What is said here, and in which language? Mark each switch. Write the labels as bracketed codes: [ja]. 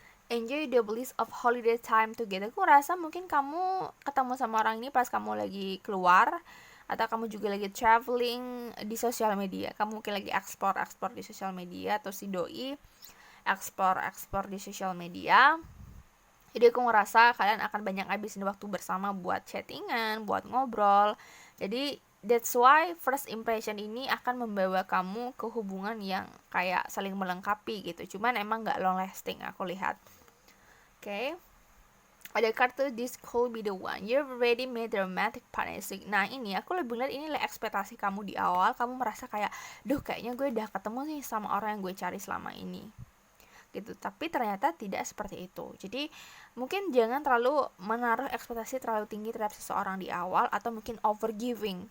[en] Enjoy the bliss of holiday time together. [id] Aku rasa mungkin kamu ketemu sama orang ini pas kamu lagi keluar, atau kamu juga lagi traveling di sosial media. Kamu mungkin lagi explore di sosial media, atau si doi explore di sosial media. Jadi aku ngerasa kalian akan banyak habisin waktu bersama buat chattingan, buat ngobrol. Jadi [en] that's why [id] first impression ini akan membawa kamu ke hubungan yang kayak saling melengkapi gitu. Cuman emang gak long lasting aku lihat. Oke. Ada kartu [en] this could be the one. You've already made a romantic partnership. [id] Nah ini aku lebih lihat ini lah ekspektasi kamu di awal. Kamu merasa kayak, duh kayaknya gue udah ketemu nih sama orang yang gue cari selama ini gitu. Tapi ternyata tidak seperti itu. Jadi mungkin jangan terlalu menaruh ekspektasi terlalu tinggi terhadap seseorang di awal, atau mungkin overgiving.